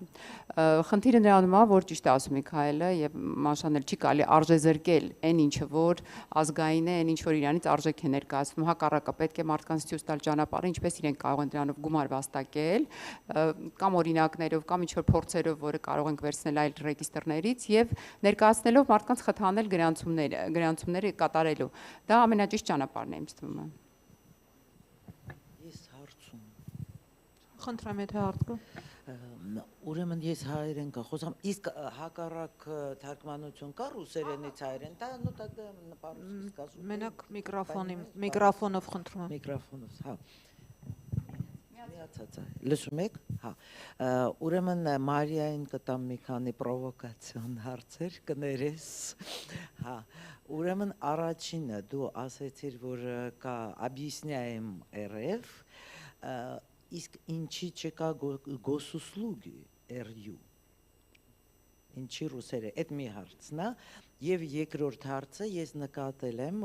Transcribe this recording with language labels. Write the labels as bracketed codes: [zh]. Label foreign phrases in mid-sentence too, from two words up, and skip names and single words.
[hy] Խնդիրը նրանում է, որ ճիշտ է ասում Միքայելը եւ Մանշանել չի կարելի արժեզրկել այն ինչը որ ազգային է, այն ինչ որ իրանից արժեք է ներկայացնում, հակառակը պետք է մարդկանց ցույց տալ ճանապարհը, ինչպես իրենք կարող են դրանով գումար վաստակել, կամ օրինակներով, կամ ինչ որ փորձերով, որը կարող ենք վերցնել այլ ռեգիստրներից եւ ներկայացնելով մարդկանց խթանել գրանցումները կատարելու։ Դա ամենաճիշտ ճանապարհն է, ինձ թվում է։ Ես հարցում։ Խնդրեմ, եթե հարց կա։ Ուրեմն ես հայերեն կխոսամ, իսկ հակառակ թարգմանություն կա ռուսերենից հայերեն, դա [ru] ну тогда по-русски скажу։ [hy] Մենակ միկրոֆոնով խնդրում եմ։ Միկրոֆոնով, հա։ Լսում եք, հա։ Ուրեմն Մարիային կտամ մի քանի պրովոկացիոն հարցեր կներես։ Հա։ Ուրեմն առաջինը դու ասեցիր, որ կա [ru] объясняем РФ, [hy] իսկ ինչի չկա [ru] госуслуги РЮ։ [hy] Ինչի ռուսերը, այդ մի հարցն է, եւ երկրորդ հարցը ես նկատել եմ,